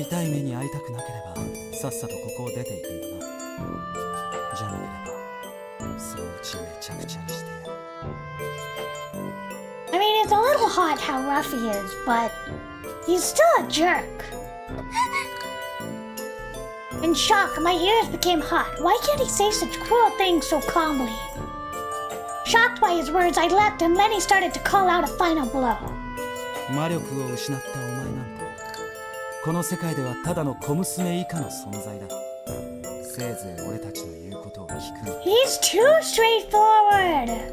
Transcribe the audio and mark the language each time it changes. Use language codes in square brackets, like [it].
[ja] 痛い目に遭いたくなければさっさとここを出ていくんだな。じゃなければそのうちめちゃくちゃにしてやる。 [en] I mean, it's a little hot how rough he is, but he's still a jerk. In shock, my ears became hot. Why can't he say such cruel things so calmly? Shocked by his words, I leapt and Lenny started to call out a final blow. [ja] 魔力を失ったお前なんてこの世界ではただの小娘以下の存在だ。せいぜい俺たちの言うことを聞くの。 [en] He's too straightforward.